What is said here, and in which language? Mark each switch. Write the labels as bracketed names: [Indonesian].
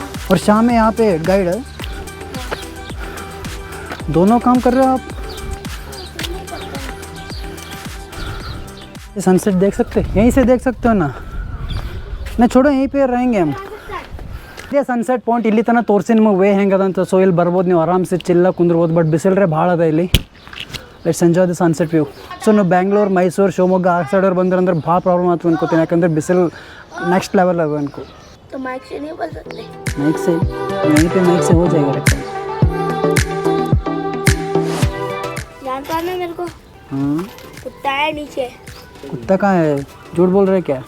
[Hindi] और शाम में यहाँ पे गाइड है. दोनों काम कर रहे हो आप? सनसेट देख सकते हैं, यहीं से देख सकते हो ना. नहीं छोड़ो, यहीं पे रहेंगे हम. [Kannada] ಇದೇ ಸನ್ಸೆಟ್ ಪಾಯಿಂಟ್. ಇಲ್ಲಿ ತನಕ ತೋರಿಸಿ ನಿಮಗೆ ವೇ ಹೆಂಗದಂತ. ಸೊ ಇಲ್ಲಿ ಬರ್ಬೋದು ನೀವು ಆರಾಮ್ಸೆ ಚಿಲ್ಲ ಕುಂದ್ರಬೋದು. ಬಟ್ ಬಿಸಿಲ್ರೆ ಭಾಳ ಅದ ಇಲ್ಲಿ. [English] Let's enjoy the sunset view. [Kannada] So ನೀವು ಬ್ಯಾಂಗ್ಳೂರು, ಮೈಸೂರು, ಶಿವಮೊಗ್ಗ ಆ ಸೈಡವ್ರು ಬಂದ್ರೆ ಭಾಳ ಪ್ರಾಬ್ಲಮ್ ಆಗ್ತದೆ ಅನ್ಕೋತೀನಿ. ಯಾಕಂದರೆ ಬಿಸಿಲು [Hindi] नेक्स्ट लेवल है उनको. तो माइक से नहीं बोल सकते? माइक से यहीं पे माइक से हो जाएगा रिकॉर्ड. जानता है ना मेरे को. हाँ कुत्ता है नीचे. कुत्ता कहाँ है? झूठ बोल रहे क्या?